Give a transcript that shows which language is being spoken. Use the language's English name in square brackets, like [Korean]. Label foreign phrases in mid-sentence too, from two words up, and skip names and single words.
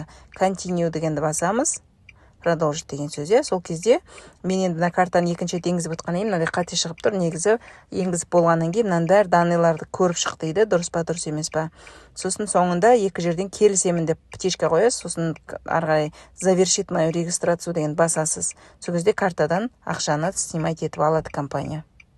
[Kazakh] Continue дегенді басамыз. Продолжить деген сөз. Сол кезде мен енді мына картаны екінші енгізіп отқаннан кейін мынандай қате шығып тұр. Негізі енгізіп болғаннан кейін мынаның бәрі данныйларды көріп шық дейді, дұрыс па, дұрыс емес па. Сосын соңында екі жерден келісемін деп птичка қоясыз. Сосын арғай [Russian] завершить мою регистрацию [Kazakh] деген басасыз. Сол кезде картадан ақшаны снимать етіп алады компания.